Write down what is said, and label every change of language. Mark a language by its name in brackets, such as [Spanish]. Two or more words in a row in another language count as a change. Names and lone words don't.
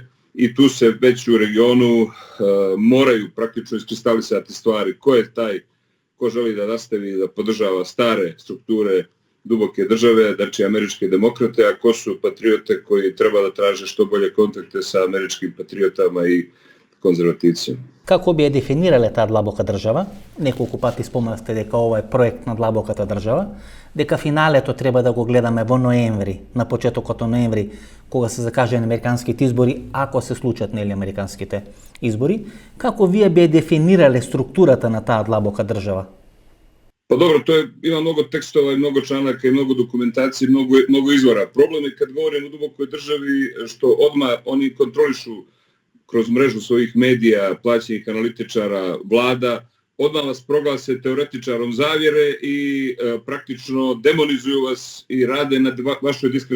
[Serbian] I tu se već u regionu moraju praktično iskristalisati stvari. Ko je taj ko želi da nastavi da podržava stare strukture duboke države, znači američke demokrate, a ko su patriote koji treba da traže što bolje kontakte sa američkim patriotama i konzervativcima. [Macedonian] Како би ја дефинирале таа длабока држава? Неколку пати спомнавте дека ова е проект на длабоката држава, дека финалето треба да го гледаме во ноември, на почетокот на ноември, кога се закажани американските избори, ако се случат нели американските избори. Како вие би ја дефинирале структурата на таа длабока држава? [Serbian] Pa dobro, ima mnogo tekstova i mnogo članaka i mnogo dokumentacije, mnogo izvora. Problem je kad govorimo o dubokoj državi što odmah oni kontrolišu kroz mrežu svojih medija, plaćenih analitičara, vlada, odmah vas proglase teoretičarom zavjere i praktično demonizuju vas i rade na vašoj diskreditaciji.